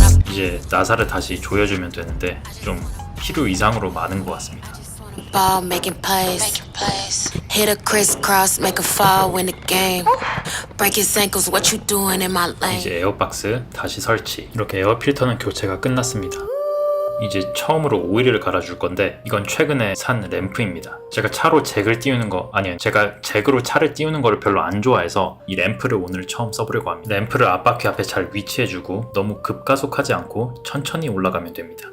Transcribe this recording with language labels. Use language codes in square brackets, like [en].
[ko] 이제 나사를 다시 조여주면 되는데 좀 필요 이상으로 많은 것 같습니다. [en] Ball making plays. Hit a crisscross, make a fall, win the game. Break his ankles, what you doing in my lane? [ko] 이제 에어박스 다시 설치. 이렇게 에어 필터는 교체가 끝났습니다. 이제 처음으로 오일을 갈아줄 건데 이건 최근에 산 램프입니다. 제가 차로 잭을 띄우는 거 제가 잭으로 차를 띄우는 거를 별로 안 좋아해서 이 램프를 오늘 처음 써보려고 합니다. 램프를 앞바퀴 앞에 잘 위치해주고 너무 급가속하지 않고 천천히 올라가면 됩니다.